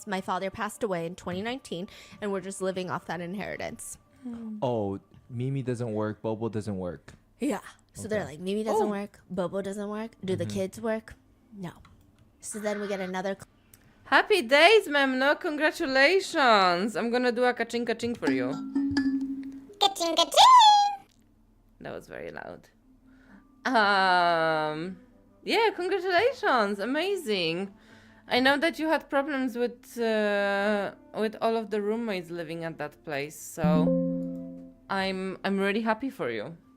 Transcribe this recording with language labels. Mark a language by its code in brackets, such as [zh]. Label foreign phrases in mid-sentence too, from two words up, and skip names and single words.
[en] My father passed away in 2019, and we're just living off that inheritance. Oh, Mimi doesn't work, Bobo doesn't work. Yeah. So they're like, Mimi doesn't work, Bobo doesn't work. Do the kids work? No. So then we get another... Happy days, Memno. Congratulations. I'm gonna do a ka-ching for you. Ka-ching, ka-ching! That was very loud. Yeah, congratulations. Amazing. I know that you had problems with all of the roommates living at that place, so I'm really happy for you.